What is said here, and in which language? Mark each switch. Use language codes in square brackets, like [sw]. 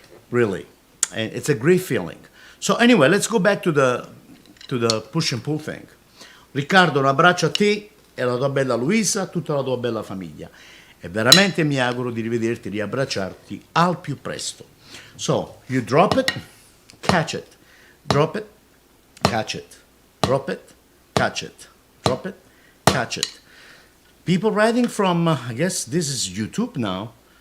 [en] Really. And it's a great feeling. So anyway, let's go back to the push and pull thing. [it] Riccardo, un abbraccio a te e alla tua bella Luisa, a tutta la tua bella famiglia. E veramente mi auguro di rivederti, riabbracciarti al più presto. [en] So, you drop it, catch it. Drop it, catch it. drop it, catch it, drop it, catch it. People writing from, I guess this is YouTube now.